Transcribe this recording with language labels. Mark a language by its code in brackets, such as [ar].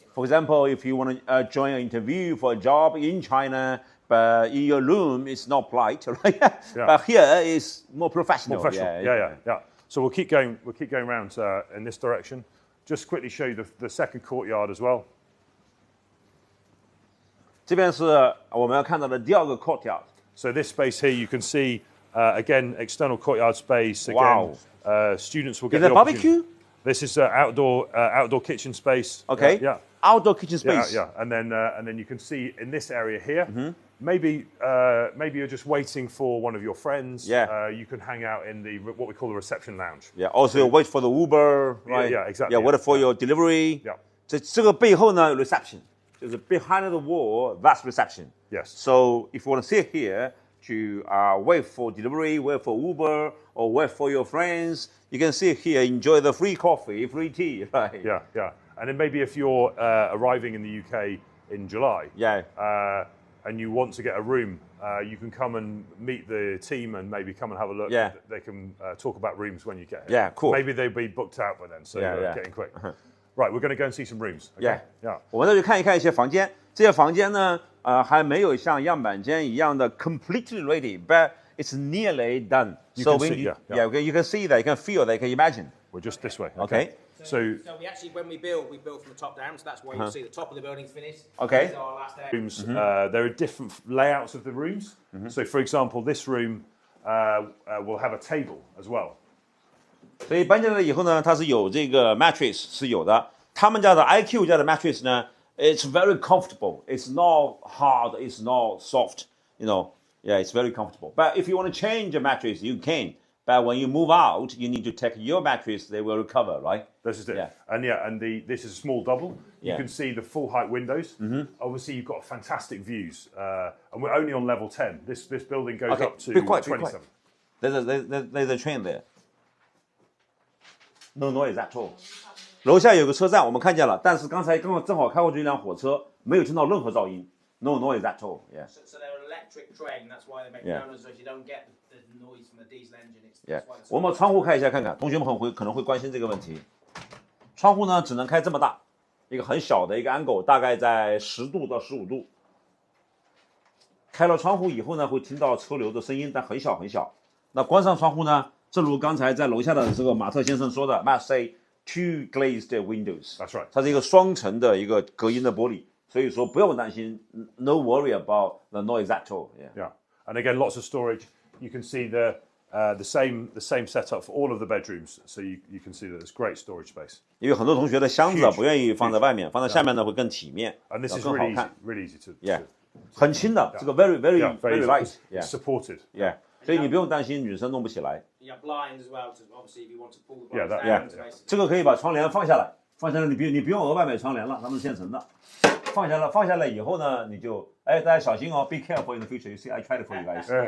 [en] For example, if you want to join an interview for a job in China, but in your room it's not polite, right? But here is more professional. Yeah. So we'll keep going around in this direction. Just quickly show you the second courtyard as well. [zh] 这边是我们要看到的第二个 courtyard. [en] So this space here, you can see again external courtyard space. Again, students will get the barbecue. This is outdoor kitchen space. Okay. Outdoor kitchen space. Yeah. And then you can see in this area here. Maybe you're just waiting for one of your friends. You can hang out in what we call the reception lounge. Also wait for the Uber, right? Exactly. Wait for your delivery. [zh] 这个背后呢有 reception， 就是 [en] behind the wall that's reception. Yes. So if you want to sit here to wait for delivery, wait for Uber, or wait for your friends, you can sit here, enjoy the free coffee, free tea, right? Yeah. And then maybe if you're arriving in the UK in July, and you want to get a room, you can come and meet the team and maybe come and have a look. They can talk about rooms when you get here. Yeah, cool. Maybe they'll be booked out by then, so getting quick. Right, we're going to go and see some rooms. Okay? Yeah. [zh] 我们再去看一些房间，这些房间呢，还没有像样板间一样的 [en] completely ready, but it's nearly done. You can see that, you can feel that, you can imagine. We're just this way. Okay. So we actually, when we build from the top down, so that's why you'll see the top of the building's finished. Okay. These are our last rooms. There are different layouts of the rooms. So, for example, this room will have a table as well. [zh] 所以搬进来以后呢，它是有这个 mattress 是有的。他们家的 IQ 家的 mattress 呢 ， [en] it's very comfortable. It's not hard. It's not soft. It's very comfortable. But if you want to change a mattress, you can. But when you move out, you need to take your mattress. They will recover, right? This is it. And this is a small double. You can see the full height windows. Obviously, you've got fantastic views. And we're only on level 10. This building goes up to 27. There's a train there. No noise at all. [zh] 楼下有个车站，我们看见了，但是刚才正好开过去一辆火车，没有听到任何噪音。 [en] No noise at all. Yeah. So they're an electric train. That's why they make noise. So if you don't get the noise from the diesel engine, it's that's why. [zh] 我们窗户开一下看看，同学们可能会关心这个问题。窗户呢只能开这么大，一个很小的一个 angle， 大概在10度到15度。开了窗户以后呢，会听到车流的声音，但很小很小。那关上窗户呢，正如刚才在楼下的这个马特先生说的 ， [en] must say two glazed windows. That's right. [zh] 它是一个双层的一个隔音的玻璃。所以说不用担心 ， [en] no worry about the noise at all. Yeah. And again, lots of storage. You can see the same setup for all of the bedrooms. So you can see that there's great storage space. [zh] 因为很多同学的箱子不愿意放在外面，放在下面呢会更体面， [en] and this is [zh] 更好看。 [en] really easy to. Yeah. [zh] 很轻的，这个 [en] very light. Yeah. Supported. Yeah. [zh] 所以你不用担心女生弄不起来。 [en] You have blinds as well. Obviously, if you want to pull the blinds down. [zh] 这个可以把窗帘放下来，你不用额外买窗帘了，它们是现成的。放下来以后呢，你就大家小心哦 [en] ，be careful in the future. You see, I tried it for you guys.